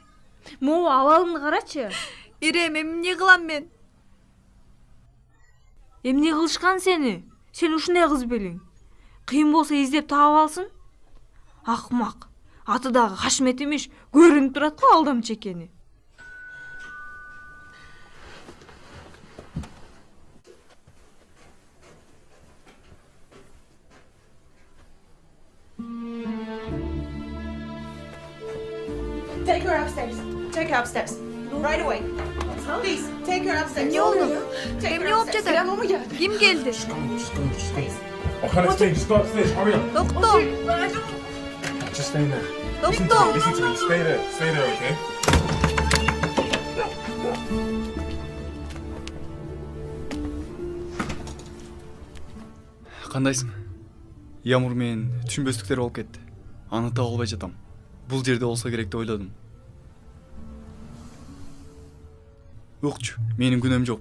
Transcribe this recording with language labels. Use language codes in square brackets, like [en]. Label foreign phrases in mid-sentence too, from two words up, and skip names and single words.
[ky] Могу абалыңды карачы. Ирем, эмне кылам мен? Эмне кылышкан сени? Сен ушундай кыз белең. Кыйын болсо издеп таап алсын. Акмак. Аты дагы Хашмет эмеш, көрүнүп турат го алдамчы экени. [en] Take her upstairs. Take her upstairs. Right away. Please, take her upstairs. [tr] Ne oldu? [ky] Эмне олуп жатат? [tr] Kim geldi? [en] I can't explain, just go upstairs, hurry up. [tr] Doktor. [en] Just stay there. [tr] Doktor. [en] Listen to me, stay there, okay? [ky] Кандайсың? Ямур менен түшүнбөстүктөр болуп кетти. Аны таап албай жатам. Бул жерде болсо керек деп ойлодум. Укчу, менин күнөөм жок.